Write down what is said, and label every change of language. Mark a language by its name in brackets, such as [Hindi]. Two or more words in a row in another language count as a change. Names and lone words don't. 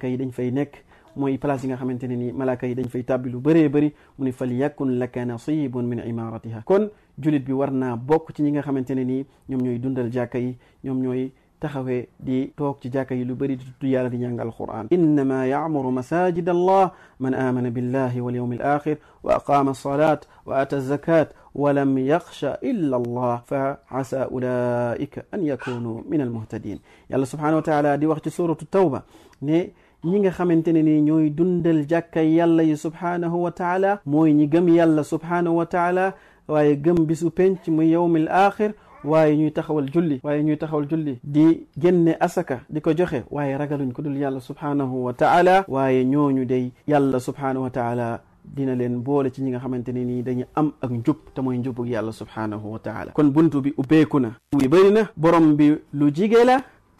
[Wolof] yi dañ fay nekk mooy place yi nga xamante ne nii malaaka yi dañ fay tàbbi lu bëri mu ne [Arabic] فليكن لك نصيب من عمارتها [Wolof] kon jullit bi war naa bokk ci ñi nga xamante ne nii ñoom ñooy dundal jàkka yi ñoom ñooy taxawee di toog ci jàkka yi lu bëri di tudd yàlla di jàng alquran [Arabic] إنما يعمر مساجد الله من آمن بالله واليوم الآخر وأقام الصلاة وآتى الزكاة ولم يخش إلا الله فعسى أولئك أن يكونوا من المهتدين [Wolof] yàlla [Arabic] سبحانه وتعالى [Wolof] di wax ci suratu tawba ne ñi nga xamante ne ni ñooy dundal jàkka yàlla yi [Arabic] سبحانه وتعالى [Wolof] mooy ñi gëm yàlla [Arabic] سبحانه وتعالى [Wolof] waaye gëm bisu penc muy [Arabic] يوم الآخر [Wolof] waaye ñuy taxawal julli di génne asaka di ko joxe waaye ragaluñ ko dul yàlla [Arabic] سبحانه وتعالى [Wolof] waaye ñooñu day yàlla [Arabic] سبحانه وتعالى [Wolof] dina leen boole ci ñi nga xamante ne nii dañu am ak njub te mooy njubug yàlla [Arabic] سبحانه وتعالى [Wolof] kon buntu bi ubbeeku na wi bëri na borom bi lu jige la te